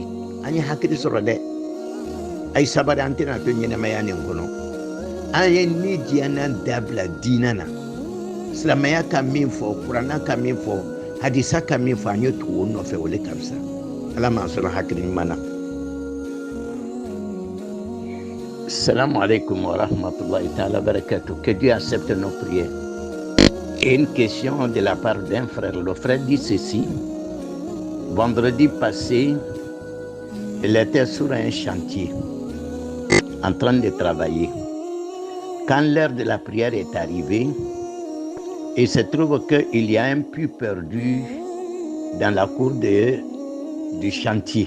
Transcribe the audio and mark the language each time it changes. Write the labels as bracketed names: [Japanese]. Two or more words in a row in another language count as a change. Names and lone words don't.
[Bambara] An ye hakili sɔrɔ dɛ. A ye sabali, an tɛna to ɲɛnamaya nin kɔnɔ. An ye ni diɲɛna dabila diinɛ na. Silamɛya ka min fɔ, kuranna ka min fɔ, hadisa ka min fɔ, an ye tugu o nɔfɛ, o le ka fisa. Ala m'an sɔrɔ hakili ɲuman na. [Arabic] سلام عليكم ورحمة الله تعالى بركاته. [French] Que Dieu accepte nos prières. Et une question de la part d'un frère. Le frère dit ceci. Vendredi passé, il était sur un chantier, en train de travailler. Quand l'heure de la prière est arrivée, il se trouve qu'il y a un puits perdu dans la cour du chantier.